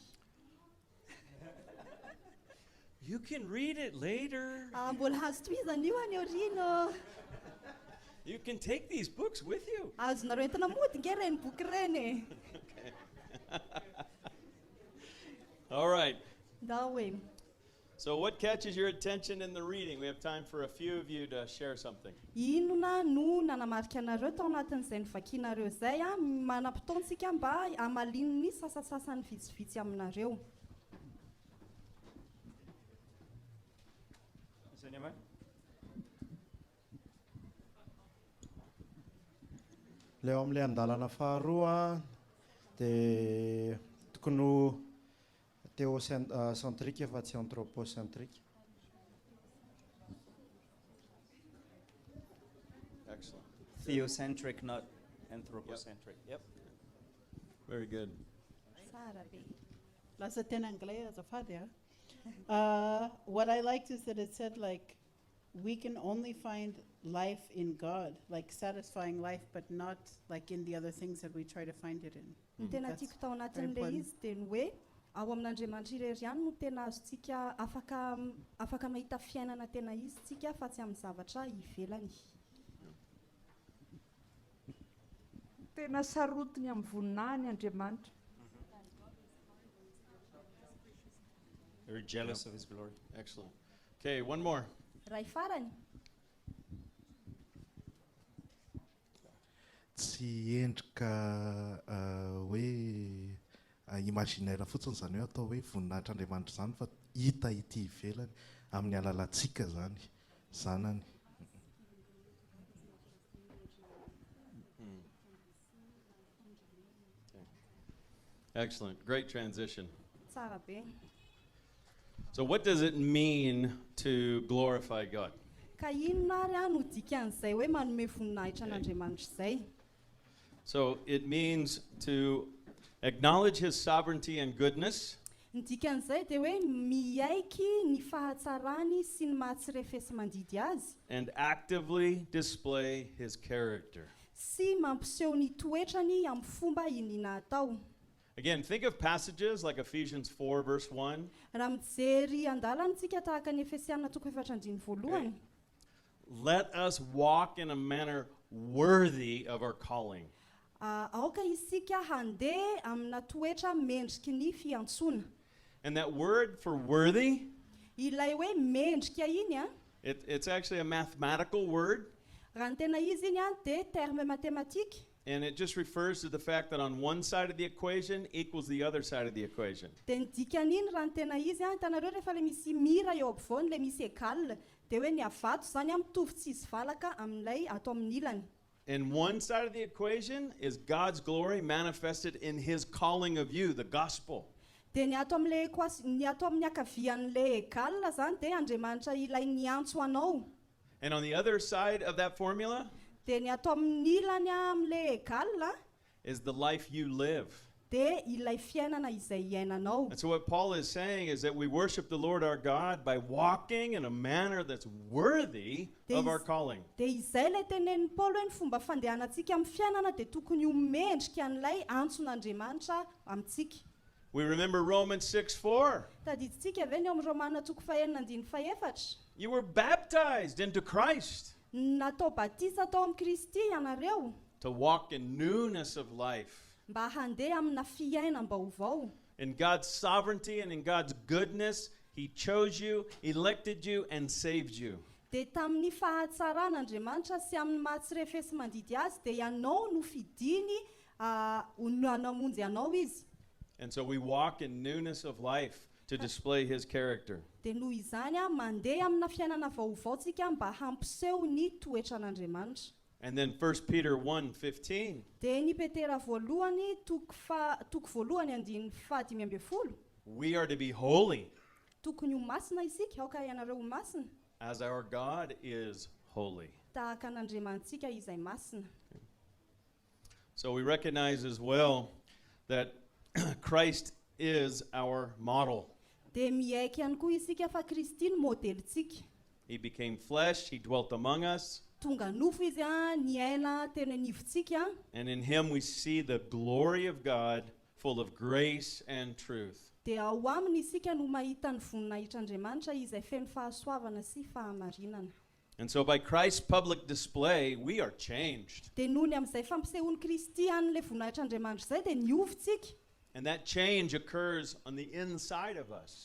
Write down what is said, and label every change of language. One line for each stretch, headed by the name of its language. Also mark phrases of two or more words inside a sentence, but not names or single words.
English: You can read it later.
Malagasy: Mbola hazo tohizana io any aoriana.
English: You can take these books with you.
Malagasy: Azonareo entina mody nge reny boky reny.
English: All right.
Malagasy: Da hoe.
English: So what catches your attention in the reading? We have time for a few of you to share something.
Malagasy: Inona no nanamarika anareo tao anatin'izay novakianareo izay a manam-potoantsika mba hamalino ny sasasasany vitsivitsy aminareo. Leo amin'ilay andalana faharoa dia tokony ho théocentrique fa tsy anthropocentrique.
English: Excellent. Theocentric, not anthropocentric. Yep. Very good.
Malagasy: Tsara be. Lasa tena anglais azafady a.
English: What I liked is that it said like we can only find life in God, like satisfying life, but not like in the other things that we try to find it in.
Malagasy: Ny tena
English: That's
Malagasy: tiako tao
English: very
Malagasy: anatin'ilay
English: important.
Malagasy: izy dia ny hoe ao amin'Andriamanitra irery ihany no tena azontsika afaka mahita fiainana tena izy tsika fa tsy amin'ny zavatra ivelany. Tena sarotiny amin'ny voninahiny Andriamanitra.
English: Very jealous of his glory. Excellent. Okay, one more.
Malagasy: Ray farany. Tsy endrika hoe imaginaire fotsiny zany hoe atao hoe voninahitr'Andriamanitra zany fa hita ity ivelany amin'ny alalantsika zany zanany.
English: Excellent. Great transition.
Malagasy: Tsara be.
English: So what does it mean to glorify God?
Malagasy: Ka inona ary no dikan'izay hoe manome voninahitra an'Andriamanitra izay?
English: So it means to acknowledge his sovereignty and goodness,
Malagasy: Ny dikan'izay dia hoe miaiky ny fahatsarany sy ny mahatsirefesy mandidy azy
English: and actively display his character.
Malagasy: sy mampiseho ny toetrany amin'ny fomba inina atao.
English: Again, think of passages like Ephesians 4, verse 1.
Malagasy: Raha mijery andalanytsika tahaka ny Efesiana 4:1.
English: Let us walk in a manner worthy of our calling.
Malagasy: Aoka isika handeha amina toetra mendriky ny fiantsoana.
English: And that word for worthy,
Malagasy: Ilay hoe mendrika iny
English: it's actually a mathematical word.
Malagasy: raha ny tena izy iny dia terme matematika.
English: And it just refers to the fact that on one side of the equation equals the other side of the equation.
Malagasy: Dia ny dikan'iny raha ny tena izy hitanareo rehefa le misy mira eo ampovoany le misy égal dia hoe ny avato zany mitovy tsy izy valaka amin'ilay atao amin'ny ilany.
English: And one side of the equation is God's glory manifested in his calling of you, the gospel.
Malagasy: Dia ny ato amin'ny akavian'le égal zany dia Andriamanitra ilay niantso anao.
English: And on the other side of that formula
Malagasy: Dia ny ato amin'ny ilany amin'le égal
English: is the life you live.
Malagasy: dia ilay fiainana izay iainanao.
English: And so what Paul is saying is that we worship the Lord our God by walking in a manner that's worthy of our calling.
Malagasy: Dia izay ilay tenenin'ny Paolo hoe ny fomba fandehanantsika amin'ny fiainana dia tokony ho mendrika an'ilay antson'Andriamanitra amintsika.
English: We remember Romans 6:4.
Malagasy: Tadidintsika ve ny eo amin'ny Romana 4:1-4.
English: You were baptized into Christ
Malagasy: Natao batisa tao amin'ny Kristy ianareo
English: to walk in newness of life.
Malagasy: mba handeha amina fiainam-baovao.
English: In God's sovereignty and in God's goodness, he chose you, elected you, and saved you.
Malagasy: Dia tamin'ny fahatsaran'Andriamanitra sy amin'ny mahatsirefesy mandidy azy dia ianao no fidiny namonjy anao izy.
English: And so we walk in newness of life to display his character.
Malagasy: Dia noho izany mandeha amina fiainana vaovaotsika mba hampiseho ny toetran'Andriamanitra.
English: And then 1 Peter 1:15.
Malagasy: Dia ny Petera voalohany toko voalohany 5:12.
English: We are to be holy
Malagasy: Tokony ho masina isika, aoka ianareo ho masina
English: as our God is holy.
Malagasy: tahaka an'Andriamantsika izay masina.
English: So we recognize as well that Christ is our model.
Malagasy: Dia miaiky ihany koa isika fa Kristy ny modelintsika.
English: He became flesh, he dwelt among us,
Malagasy: Tonga nofo izy niaina teny anivontsika
English: and in him we see the glory of God full of grace and truth.
Malagasy: dia ao aminy isika no mahita ny voninahitr'Andriamanitra izay feno fahasoavana sy fahamarinana.
English: And so by Christ's public display, we are changed.
Malagasy: Dia noho ny amin'izay fampisehoan'ny Kristy an'ilay voninahitr'Andriamanitra izay dia niovitsika.
English: And that change occurs on the inside of us.